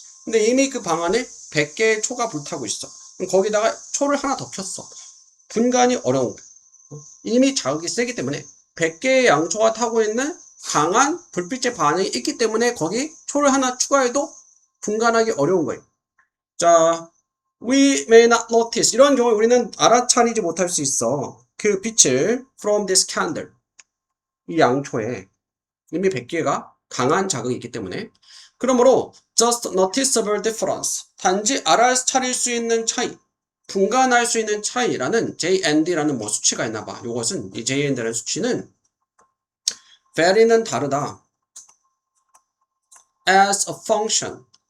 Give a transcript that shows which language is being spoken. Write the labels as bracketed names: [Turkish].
[Korean] 근데 이미 그 방 안에 100개의 초가 불타고 있어. 그럼 거기다가 초를 하나 더 켰어. 분간이 어려운 거야. 이미 자극이 세기 때문에 100개의 양초가 타고 있는 강한 불빛의 반응이 있기 때문에 거기 초를 하나 추가해도 분간하기 어려운 거예요. 자, [English] we may not notice. [Korean] 이런 경우에 우리는 알아차리지 못할 수 있어. 그 빛을 [English] from this candle. [Korean] 이 양초에 이미 100개가 강한 자극이 있기 때문에. 그러므로 [English] just noticeable difference. [Korean] 단지 알아차릴 수 있는 차이. 분간할 수 있는 차이라는 J&D라는 뭐 수치가 있나 봐. 요것은 이 J&D라는 수치는 vary는 다르다. [English] as a function.